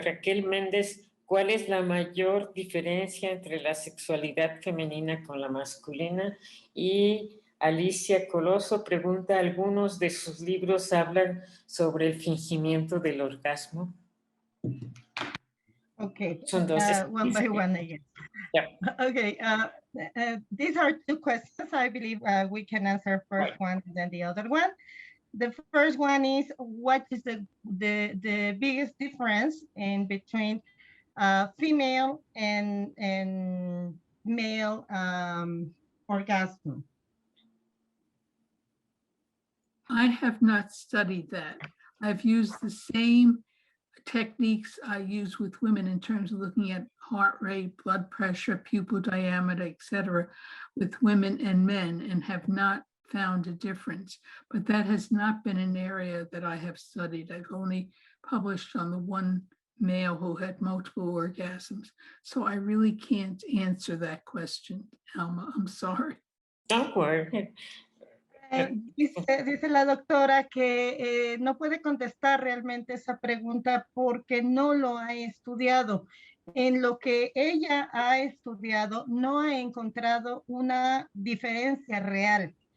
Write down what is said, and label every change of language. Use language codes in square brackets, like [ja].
[es] Raquel Méndez, ¿cuál es la mayor diferencia entre la sexualidad femenina con la masculina? Y Alicia Coloso pregunta, ¿algunos de sus libros hablan sobre el fingimiento del orgasmo? [en] Okay, [es] Son dos. [en] one by one again. Yeah. Okay, these are two questions. I believe we can answer first one and then the other one. The first one is, what is the biggest difference in between female and male orgasm? I have not studied that. I've used the same techniques I use with women in terms of looking at heart rate, blood pressure, pupil diameter, etc., with women and men, and have not found a difference. But that has not been an area that I have studied. I've only published on the one male who had multiple orgasms. So I really can't answer that question, Alma. I'm sorry. Don't worry. [es] Dice la doctora que no puede contestar realmente esa pregunta porque no lo ha estudiado. En lo que ella ha estudiado, no ha encontrado una diferencia real.